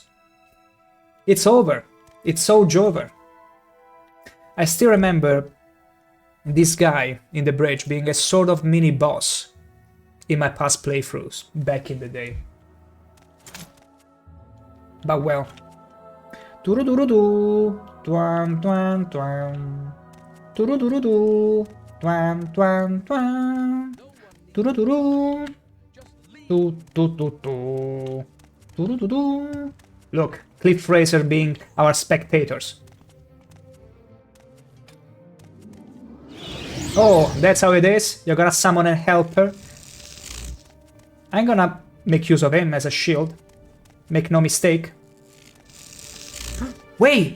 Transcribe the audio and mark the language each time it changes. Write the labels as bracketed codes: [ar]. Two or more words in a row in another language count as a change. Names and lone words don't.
[en] It's over. It's so over. I still remember this guy in the bridge being a sort of mini boss in my past playthroughs back in the day. But well. Turudurudoo. Twan twan twan. Turudurudoo. Twan twan twan. Turuduroo. Tu tu tu tu. Turuduroo. Look, Cliff Racer being our spectators. Oh, that's how it is? You're gonna summon a helper? I'm gonna make use of him as a shield. Make no mistake. Wait!